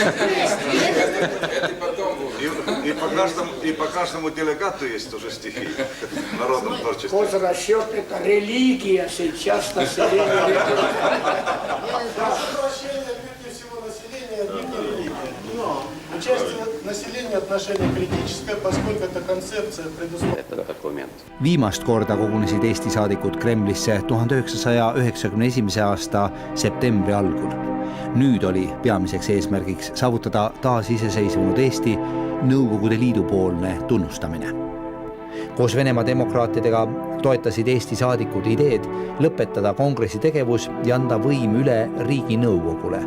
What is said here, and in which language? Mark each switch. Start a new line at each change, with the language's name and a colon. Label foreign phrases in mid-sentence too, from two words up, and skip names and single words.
Russian: И по каждому делегату есть уже стихи в народном творчестве. Хозрасчет – это религия сейчас населения. Участие населения отношение критическое, поскольку это концепция предусмотрена.
Estonian: Viimast korda kogunesid Eesti saadikud Kremlisse 1991. aasta septembri algul. Nüüd oli peamiseks eesmärgiks saavutada taas iseseisvunud Eesti Nõukogude Liidu poolne tunnustamine. Koos Venemaa demokraatidega toetasid Eesti saadikud ideed lõpetada kongressi tegevus ja anda võim üle riigi nõukogule.